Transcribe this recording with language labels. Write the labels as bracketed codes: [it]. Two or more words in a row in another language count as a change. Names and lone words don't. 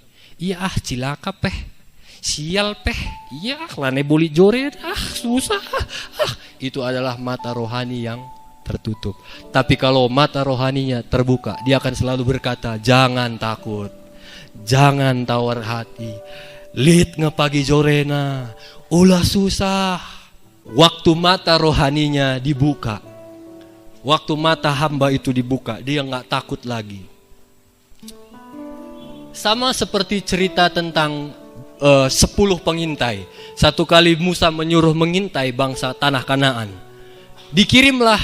[btx] Iya cilaka peh, sial peh, iya lane boli jore, susah. [id] Itu adalah mata rohani yang tertutup. Tapi kalau mata rohaninya terbuka, dia akan selalu berkata, jangan takut, jangan tawar hati. [btx] Lit ngepagi jorena, ulah susah. [id] Waktu mata rohaninya dibuka, waktu mata hamba itu dibuka, dia gak takut lagi. Sama seperti cerita tentang 10 pengintai. Satu kali Musa menyuruh mengintai bangsa tanah Kanaan.